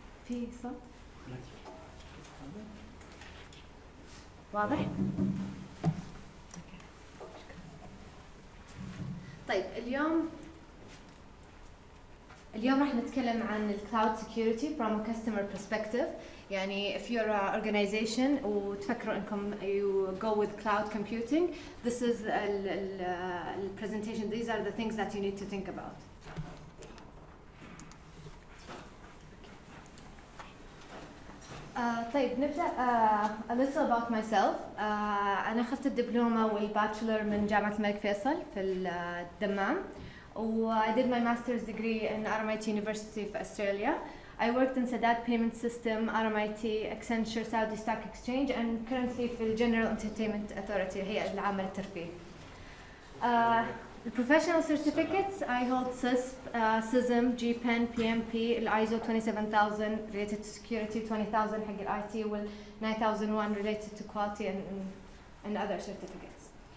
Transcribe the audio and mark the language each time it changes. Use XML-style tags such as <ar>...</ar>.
<ar>في صوت واضح؟ طيب، اليوم راح نتكلم عن ال</ar> <en>Cloud Security from a customer perspective.</en> <ar>يعني</ar> <en>if you're an organization</en> <ar>وتفكروا انكم</ar> <en>you go with cloud computing, this is the presentation. These are the things that you need to think about.</en> <ar>طيب نبدأ.</ar> <en>A little about myself.</en> <ar>أنا أخذت الدبلومة والباتشلر من جامعة الملك فيصل في الدمام.</ar> <en>I did my master's degree in RMIT University of Australia. I worked in Sadat Payment System, RMIT, Accenture, Saudi Stock Exchange, and currently</en> <ar>في</ar> <en>General Entertainment Authority, هيئة العامة للترفيه. Professional certificates, I hold CISP, CISM, GPEN, PMP, ISO 27000 related to security, 20000</en> <ar>حق</ar> <en>IT, وال 9001 related to quality and other certificates.</en>